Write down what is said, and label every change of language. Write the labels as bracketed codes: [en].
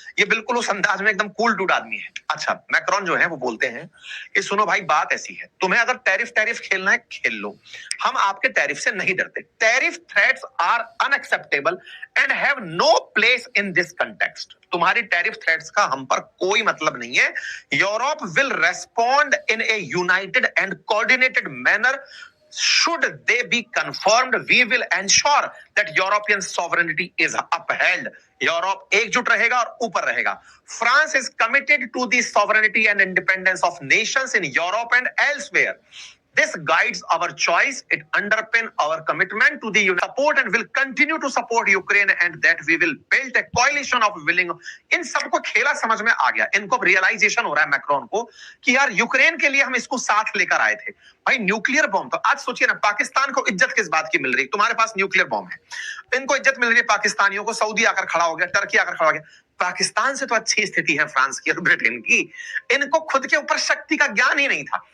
[hi] ये बिल्कुल उस अंदाज में एकदम कूल डूड आदमी है। अच्छा, मैक्रोन जो है वो बोलते हैं कि सुनो भाई, बात ऐसी है, तुम्हें अगर टैरिफ खेलना है खेल लो, हम आपके टैरिफ से नहीं डरते। [en] Tariff threats are unacceptable and have no place in this context. [hi] तुम्हारी टैरिफ थ्रेट्स का हम पर कोई मतलब नहीं है। [en] Europe will respond in a united and coordinated manner. Should they be confirmed, we will ensure that European sovereignty is upheld. [hi] Europe एकजुट रहेगा और ऊपर रहेगा। [en] France is committed to the sovereignty and independence of nations in Europe and elsewhere. This guides our choice. It underpin our commitment to the support and will continue to support Ukraine and that we will build a coalition of willing. [hi] इन सबको खेला समझ में आ गया, इनको realisation हो रहा है Macron को कि यार यूक्रेन के लिए हम इसको साथ लेकर आए थे। भाई न्यूक्लियर बॉम्ब, तो आज सोचिए ना, पाकिस्तान को इज्जत किस बात की मिल रही है? तुम्हारे पास न्यूक्लियर बॉम्ब है, इनको इज्जत मिल रही है पाकिस्तानियों को। सऊदी आकर खड़ा हो गया, टर्की आकर खड़ा हो गया। पाकिस्तान से तो अच्छी स्थिति है फ्रांस की और ब्रिटेन की, इनको खुद के ऊपर शक्ति का ज्ञान ही नहीं था।